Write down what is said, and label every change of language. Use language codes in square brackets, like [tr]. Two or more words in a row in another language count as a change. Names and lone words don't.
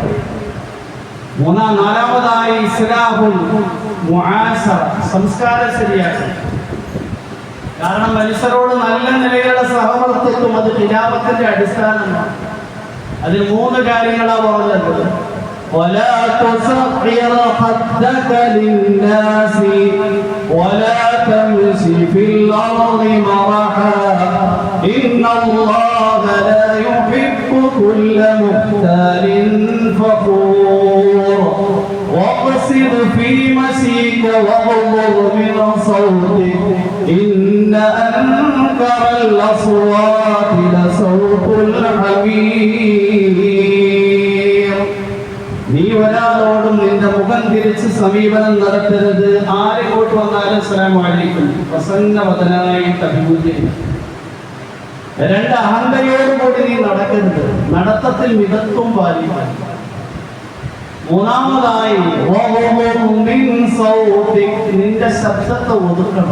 [ml] 4-ാമതായി [ar] إصلاح المعاشرة, [ml] സംസ്കാരം ശരിയാക്കണം. കാരണം മനുഷ്യരോട് നല്ല നിലയിലുള്ള സഹവർത്തിത്വം അത് ഖിലാഫത്തിന്റെ അടിസ്ഥാനമാണ്. അതിൽ 3 കാര്യങ്ങളാണ് പറഞ്ഞത്. [ar] ولا تصغر خدك للناس ولا تمشي في الأرض مرحا إن الله لا يحب كل مختال فخور واقصد في مشيك واغضض من صوتك إن أنكر الأصوات لصوت الحمير. [ml] നീ ഒരാളോടും നിന്റെ മുഖം തിരിച്ച് സമീപനം നടത്തരുത്. ആരെങ്ങോട്ട് വന്നാലും [ar] السلام عليكم [ml] പ്രസന്നവദനായിട്ട് അഭിമുഖീകരിക്കും. 2 അഹന്തയോടുകൂടി നീ നടക്കരുത്. നടത്തത്തിൽ മിതത്വം പാലിക്കണം. 3-ാമതായി നിന്റെ ശബ്ദത്തെ ഒതുക്കണം.